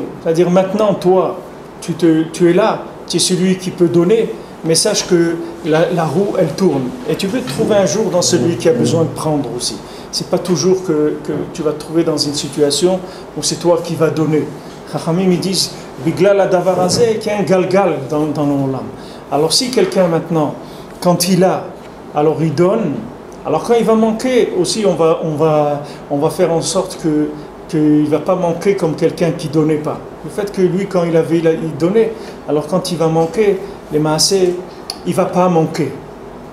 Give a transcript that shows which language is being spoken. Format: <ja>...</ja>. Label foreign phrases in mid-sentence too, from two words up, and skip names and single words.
<fr>C'est-à-dire maintenant, toi, tu es là, tu es celui qui peut donner, mais sache que la roue, elle tourne. Et tu peux te trouver un jour dans celui qui a besoin de prendre aussi. C'est pas toujours que tu vas te trouver dans une situation où c'est toi qui vas donner. Chachamim, ils disent,</fr> <he>בגלל הדבר הזה,</he> <fr>qu'il y a un galgal dans l'olam. Alors si quelqu'un maintenant, quand il a, alors il donne, alors quand il va manquer aussi, on va faire en sorte qu'il ne va pas manquer comme quelqu'un qui ne donnait pas. Le fait que lui, quand il donnait, alors quand il va manquer, les maasés, il ne va pas manquer.</fr>